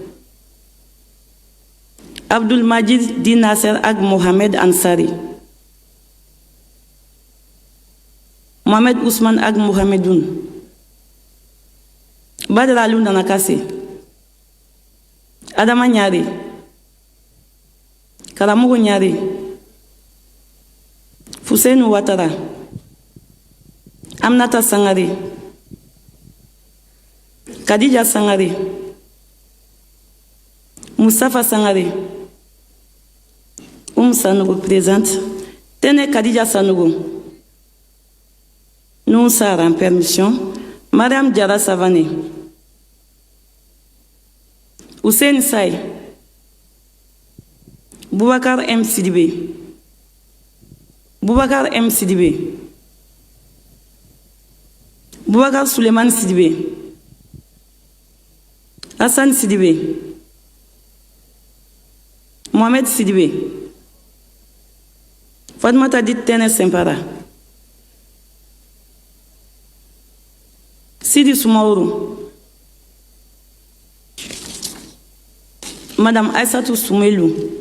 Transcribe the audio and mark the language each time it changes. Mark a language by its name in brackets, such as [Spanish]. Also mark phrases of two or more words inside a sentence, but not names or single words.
[French] Abdul Majid Di Nasser Ag Mohamed Ansari, Mohamed Ousmane Ag Mohamedoun, Badr Alou Nanakase, Adama Nyari, Karamougou Nyari, Fousseinou Ouattara, Amnata Sangari, Khadija Sangari, Moustapha Sangari, Sanogo présente, Tene Khadija Sanogo, nous Sarah en permission, Madame Diara Savané, Hussein Say, Boubacar M. Sidibé, Boubacar M. Sidibé, Boubacar Suleiman Sidibé, Hassan Sidibé, Mohamed Sidibé, Fatmata Dit Tene Sempara, Sidi Soumaourou, Madame Aïssatou Soumelou,